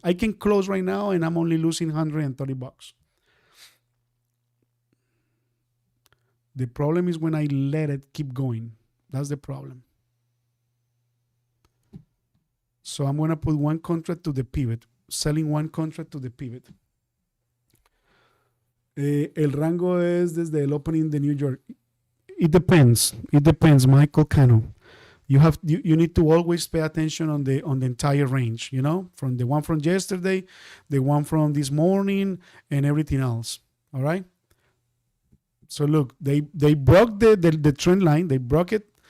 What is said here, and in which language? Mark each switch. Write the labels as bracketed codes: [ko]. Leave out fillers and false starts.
[en] I can close right now, and I'm only losing $130. The problem is when I let it keep going. That's the problem. So I'm going to put 1 contract to the pivot, selling 1 contract to the pivot. [es] El rango es desde el opening de New York. [en] It depends, Michael Cano. You need to always pay attention on the entire range, you know, from the one from yesterday, the one from this morning, and everything else. All right. So look, they broke the trend line. They broke it.